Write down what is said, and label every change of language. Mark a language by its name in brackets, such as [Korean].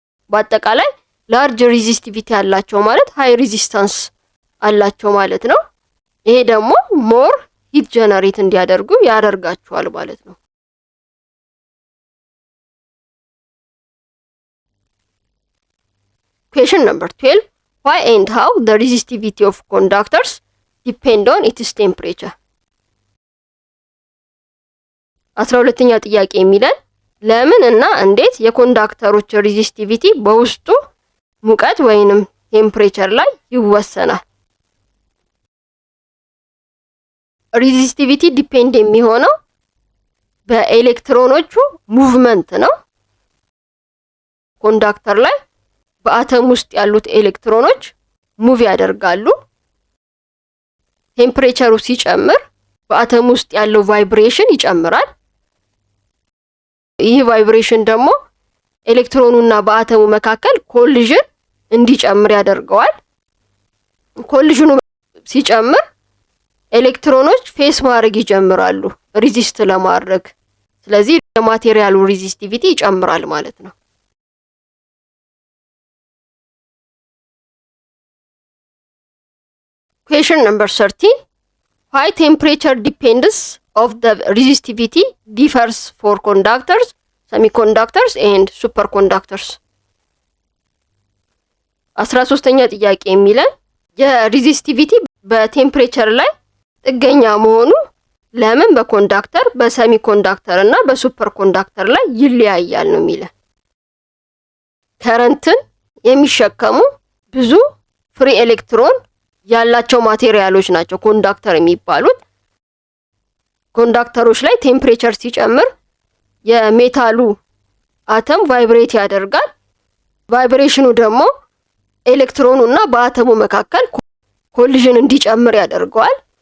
[Amharic] በአጠቃላይ ላርጅ ሬዚስቲቪቲ ያላቸው ማለት ሃይ ሬዚስታንስ አላቸው ማለት ነው። ይሄ ደግሞ ሞር ሂት ጀነሬት እንዲያደርጉ ያደርጋቸዋል ማለት ነው። [English] Question number 12. Why and how the resistivity of conductors depend on its temperature? [Amharic] 12ኛ ጥያቄ የሚለን ለምን እና እንዴት የኮንዳክተሮች ሬዚስቲቪቲ በውስጡ ሙቀት ወይንም ቴምፕሬቸር ላይ ይወሰናል? ሬዚስቲቪቲ ዲፔንድ የሚሆነው በኤሌክትሮኖቹ ሙቭመንት ነው። ኮንዳክተር ላይ በአተም ውስጥ ያሉት ኤሌክትሮኖች ሙቭ ያደርጋሉ። ቴምፕሬቸሩ ሲጨምር በአተም ውስጥ ያለው ቫይብሬሽን ይጨምራል። ይህ ቫይብሬሽን ደግሞ ኤሌክትሮኑና በአተሙ መካከል ኮሊዥን እንዲጨምር ያደርገዋል። ኮሊዥኑ ሲጨምር ኤሌክትሮኖች ፌስ ማድረግ ይጀምራሉ ሪዚስት ለማድረግ። ስለዚህ የማቴሪያሉ ሬዚስቲቪቲ ይጨምራል ማለት ነው። [English] Question number 13. Why temperature depends of the resistivity differs for conductors, semiconductors and superconductors? [Amharic] 13ኛ ጥያቄ የሚለን የሬዚስቲቪቲ በቴምፕሬቸር ላይ ጥገኛ መሆኑ ለምን በኮንዳክተር በሰሚኮንዳክተር እና በሱፐር ኮንዳክተር ላይ ይለያያል ነው የሚለን። ከረንትን የሚሸከሙ ብዙ ፍሪ ኤሌክትሮን ያላቸው ማቴሪያሎች ናቸው ኮንዳክተር የሚባሉት። ኮንዳክተሮች ላይ ቴምፕሬቸር ሲጨምር የሜታሉ አተም ቫይብሬት ያደርጋል። ቫይብሬሽኑ ደግሞ ኤሌክትሮኑና በአተሙ መካከል ኮሊዥን እንዲጨምር ያደርገዋል።